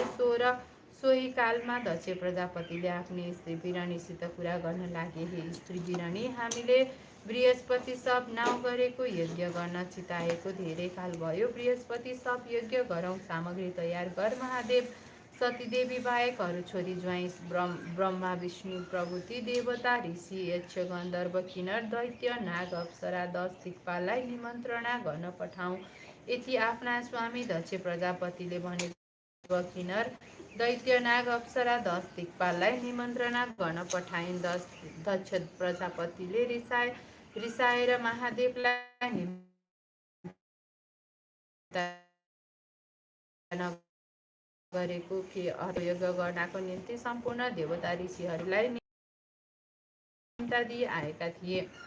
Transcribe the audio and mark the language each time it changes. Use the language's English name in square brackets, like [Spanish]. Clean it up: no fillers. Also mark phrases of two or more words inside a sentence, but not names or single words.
[Nepali] सोही कालमा दक्ष प्रजापतिले आफ्नी स्त्री बिरणीसित कुरा गर्न लागे। हे स्त्री बिरणी, हामीले बृहस्पति सब नाउँ गरेको यज्ञ गर्न चिताएको धेरै काल भयो। बृहस्पति सब यज्ञ गरौँ, सामग्री तयार गर। महादेव सतीदेवी बाहेक अरू छोरी ज्वाइँ ब्रह्मा विष्णु प्रभृति देवता ऋषि यक्ष गन्धर्व किन्नर दैत्य नाग अप्सरा 10 दिक्पाललाई निमन्त्रणा गर्न पठाऊ। यति आफ्ना स्वामी दक्ष प्रजापतिले भने। किन्नर दैत्य नाग अप्सरा 10 दिक्पाललाई निमन्त्रणा गर्न पठाइन्। दक्ष प्रजापतिले रिसाएर महादेवलाई गरेको के यज्ञ गर्नको निम्ति सम्पूर्ण देवता ऋषिहरूलाई निम्ता दिई आएका थिए।